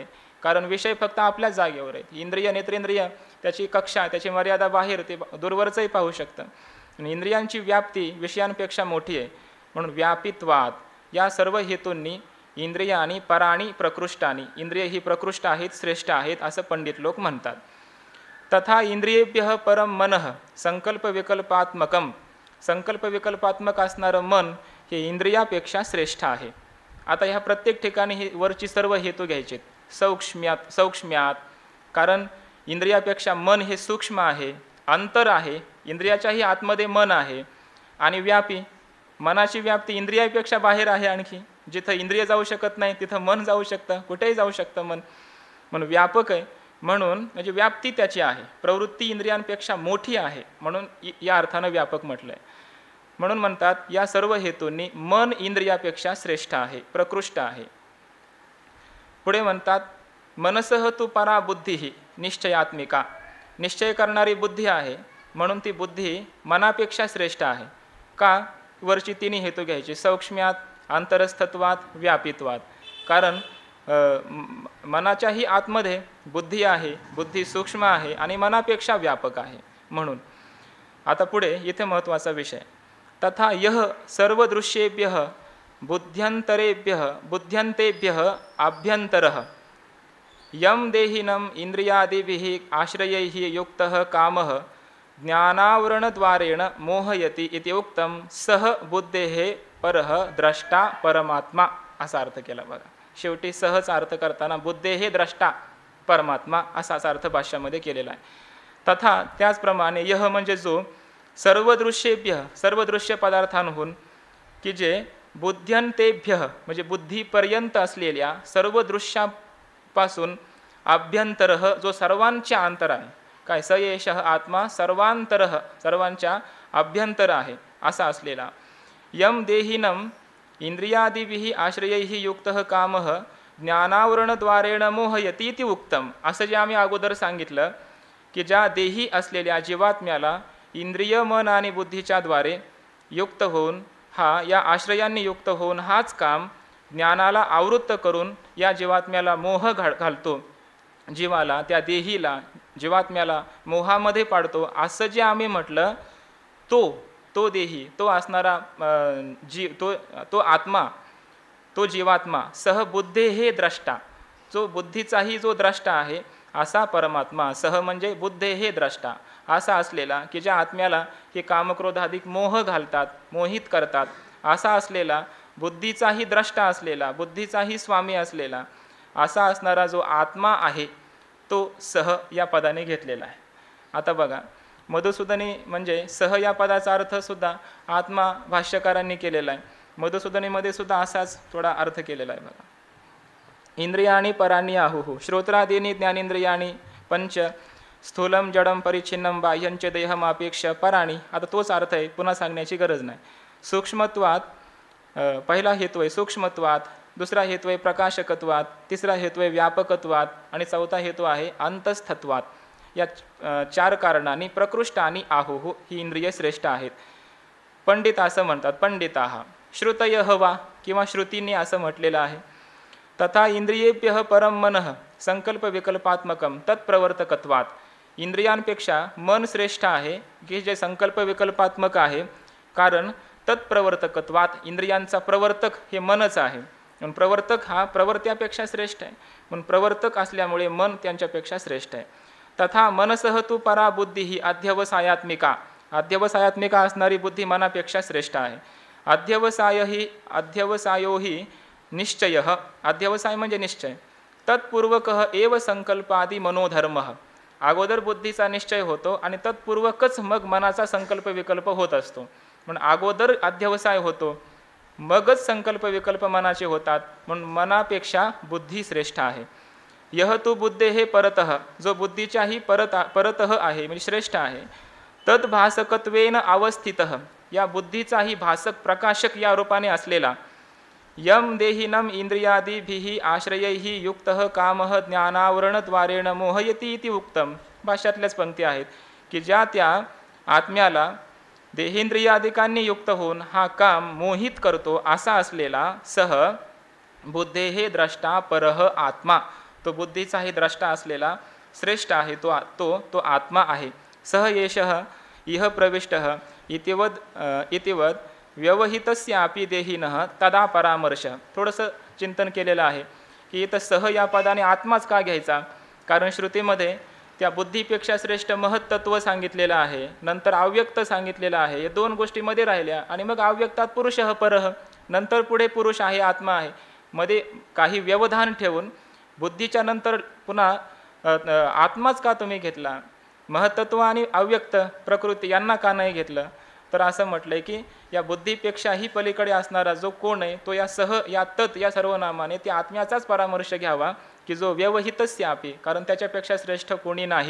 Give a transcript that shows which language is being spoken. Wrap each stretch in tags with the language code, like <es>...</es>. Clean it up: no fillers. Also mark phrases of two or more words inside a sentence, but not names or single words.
<mr>कारण विषय फक्त आपल्याच जागेवर आहेत. इंद्रिय नेत्रेंद्रिय त्याची कक्षा, त्याची मर्यादा बाहेर, ते दूरवरचंही पाहू शकतं. आणि इंद्रियांची व्याप्ती विषयांपेक्षा मोठी आहे. म्हणून व्यापित्वात या सर्व हेतूंनी</mr> <sa>इंद्रियानी पराणी प्रकृष्टानी,</sa> <mr>इंद्रिय ही प्रकृष्ट आहेत, श्रेष्ठ आहेत, असं पंडित लोक म्हणतात.</mr> <sa>तथा इंद्रियेभ्यः परम मनः संकल्प विकल्पात्मकम,</sa> <mr>संकल्प विकल्पात्मक असणारं मन हे इंद्रियापेक्षा श्रेष्ठ आहे. आता ह्या प्रत्येक ठिकाणी ही वरची सर्व हेतू घ्यायचे. सौक्ष्म्यात कारण इंद्रियापेक्षा मन हे सूक्ष्म आहे, अंतर आहे, इंद्रियाच्याही आतमध्ये मन आहे. आणि व्यापी, मनाची व्याप्ती इंद्रियापेक्षा बाहेर आहे. आणखी जिथं इंद्रिय जाऊ शकत नाही तिथं मन जाऊ शकतं, कुठेही जाऊ शकतं मन. म्हणून व्यापक आहे. म्हणून म्हणजे व्याप्ती त्याची आहे, प्रवृत्ती इंद्रियांपेक्षा मोठी आहे, म्हणून या अर्थानं व्यापक म्हटलं आहे. म्हणून म्हणतात या सर्व हेतूंनी मन इंद्रियापेक्षा श्रेष्ठ आहे, प्रकृष्ट आहे. पुढे म्हणतात</mr> <sa>मनसः तु परा बुद्धी निश्चयात्मिका,</sa> <mr>निश्चय करणारी बुद्धी आहे, म्हणून ती बुद्धी मनापेक्षा श्रेष्ठ आहे. का? वरची तिन्ही हेतू घ्यायचे, सौक्ष्म्यात, अंतरस्थत्वात, व्यापित्वात. कारण मनाच्याही आतमध्ये बुद्धी आहे, बुद्धी सूक्ष्म आहे आणि मनापेक्षा व्यापक आहे. म्हणून आता पुढे इथे महत्त्वाचा विषय,</mr> <sa>तथा यः सर्वदृश्येभ्यः बुद्ध्यन्तेभ्यः आभ्यन्तरः यम देहिनम इंद्रियादिभिः आश्रयैः युक्तः कामः ज्ञानावरणद्वारेण मोहयति इति उक्तं सह बुद्धेः परः द्रष्टा परमात्मा,</sa> <mr>असा अर्थ केला. बघा, शेवटी सहज अर्थ करताना</mr> <sa>बुद्धेः द्रष्टा परमात्मा</sa> <mr>असाच अर्थ भाष्यामध्ये केलेला आहे. तथा त्याचप्रमाणे यह म्हणजे जो सर्व दृश्य पदार्थांहून, की जे बुद्ध्यन्तेभ्यः म्हणजे बुद्धीपर्यंत असलेल्या सर्व दृश्यापासून आभ्यंतरः जो सर्वांच्या अंतर आहे. काय?</mr> <sa>स एषः आत्मा सर्वांतरः</sa> <mr>सर्वांच्या अभ्यंतर आहे असा असलेला.</mr> <sa>यम देहिनम इंद्रियादिभिः आश्रयैः युक्तः कामः ज्ञानावरणद्वारेण मोहयति इति उक्तम.</sa> <mr>असं जे आम्ही अगोदर सांगितलं की ज्या देही असलेल्या जीवात्म्याला इंद्रिय मन आणि बुद्धीच्या द्वारे युक्त होऊन, या आश्रयांनी युक्त होऊन हाच काम ज्ञानाला आवृत्त करून या जीवात्म्याला मोह घालतो, जीवाला, त्या देहीला, जीवात्म्याला मोहामध्ये पाडतो. असं जे आम्ही म्हटलं, तो देही, तो असणारा तो आत्मा, तो जीवात्मा</mr> <sa>सह बुद्धे हे द्रष्टा,</sa> <mr>जो बुद्धीचाही जो द्रष्टा आहे असा परमात्मा, सह म्हणजे</mr> <sa>बुद्धे हे द्रष्टा</sa> <mr>असा असलेला, की ज्या आत्म्याला हे कामक्रोधाधिक मोह घालतात, मोहित करतात, असा असलेला बुद्धीचाही द्रष्टा असलेला, बुद्धीचाही स्वामी असलेला असा असणारा जो आत्मा आहे तो सह या पदाने घेतलेला आहे. आता बघा, मधुसूदनी म्हणजे सह या पदाचा अर्थसुद्धा आत्मा भाष्यकारांनी केलेला आहे. मधुसूदनीमध्ये सुद्धा असाच थोडा अर्थ केलेला आहे बघा.</mr> <sa>इंद्रियाणी पराणी आहुः श्रोत्रादीनी ज्ञानेंद्रियाणी पंच स्थूलम जडम परिच्छिन्नम बाह्यंच देहमापेक्ष पराणी.</sa> <mr>आता तोच अर्थ आहे, पुन्हा सांगण्याची गरज नाही. सूक्ष्मत्वात पहिला हेतू आहे सूक्ष्मत्वात, दुसरा हेतू आहे प्रकाशकत्वात, तिसरा हेतू आहे व्यापकत्वात आणि चौथा हेतू आहे अंतस्थत्वात. या 4 कारणांनी प्रकृष्ट आणि आहुः ही इंद्रिय श्रेष्ठ आहेत. पंडित असं म्हणतात,</mr> <sa>पंडिताः श्रुतयः वा</sa> <mr>किंवा श्रुतींनी असं म्हटलेलं आहे.</mr> <sa>तथा इंद्रियेभ्यः परम मनः संकल्प विकल्पात्मकम तत्प्रवर्तकत्वात.</sa> <mr>इंद्रियांपेक्षा मन श्रेष्ठ आहे की जे संकल्प विकल्पात्मक आहे, कारण तत्प्रवर्तकत्वात इंद्रियांचा प्रवर्तक हे मनच आहे. म्हणून प्रवर्तक हा प्रवर्त्यापेक्षा श्रेष्ठ आहे, म्हणून प्रवर्तक असल्यामुळे मन त्यांच्यापेक्षा श्रेष्ठ आहे.</mr> <sa>तथा मनसह तू परा बुद्धी ही अध्यवसायात्मिका,</sa> <mr>अध्यवसायात्मिका असणारी बुद्धी मनापेक्षा श्रेष्ठ आहे.</mr> <sa>अध्यवसायो ही निश्चय,</sa> <mr>अध्यवसाय म्हणजे निश्चय.</mr> <sa>तत्पूर्वकः एव संकल्पादी मनोधर्म,</sa> <mr>अगोदर बुद्धीचा निश्चय होतो आणि तत्पूर्वकच मग मनाचा संकल्प विकल्प होत असतो. म्हणून अगोदर अध्यवसाय होतो, मगच संकल्प विकल्प मनाचे होतात, म्हणून मनापेक्षा बुद्धी श्रेष्ठ आहे.</mr> <sa>यह तू बुद्धे हे परतः,</sa> <mr>जो बुद्धीच्याही परतः आहे म्हणजे श्रेष्ठ आहे.</mr> <sa>तद्भासकत्वेन अवस्थितः,</sa> <mr>या बुद्धीचाही भासक प्रकाशक या रूपाने असलेला.</mr> <sa>यम देहिनम इंद्रियादिभिः आश्रयैः युक्तः कामः ज्ञानावरणद्वारेण मोहयति इति उक्तम.</sa> <mr>भाष्यातल्याच पंक्ती आहेत की ज्या त्या आत्म्याला देहेंद्रियादिकांनी युक्त होऊन हा काम मोहित करतो असा असलेला</mr> <sa>सह बुद्धेः द्रष्टा परः आत्मा,</sa> <mr>तो बुद्धीचाही द्रष्टा असलेला श्रेष्ठ आहे तो आत्मा आहे.</mr> <sa>सह येषः इह प्रविष्टः इतिवद व्यवहितस्यापि देहिनः तदा परामर्श.</sa> <mr>थोडंसं चिंतन केलेलं आहे की इथं सह या पदाने आत्माच का घ्यायचा, कारण श्रुतीमध्ये त्या बुद्धीपेक्षा श्रेष्ठ महत्त्व सांगितलेलं आहे, नंतर अव्यक्त सांगितलेलं आहे. या 2 गोष्टीमध्ये राहिल्या आणि मग</mr> <sa>अव्यक्तात पुरुषः परः,</sa> <mr>नंतर पुढे पुरुष आहे आत्मा आहे. मध्ये काही व्यवधान ठेवून बुद्धीच्या नंतर पुन्हा आत्माच का तुम्ही घेतला, महत्त्व आणि अव्यक्त प्रकृती यांना का नाही घेतलं. तर असं म्हटलंय की या बुद्धीपेक्षाही पलीकडे असणारा जो कोण आहे तो या सह या तत् या सर्वनामाने त्या आत्म्याचाच परामर्श घ्यावा की जो व्यवहितस्यापि, कारण त्याच्यापेक्षा श्रेष्ठ कोणी नाही.</mr>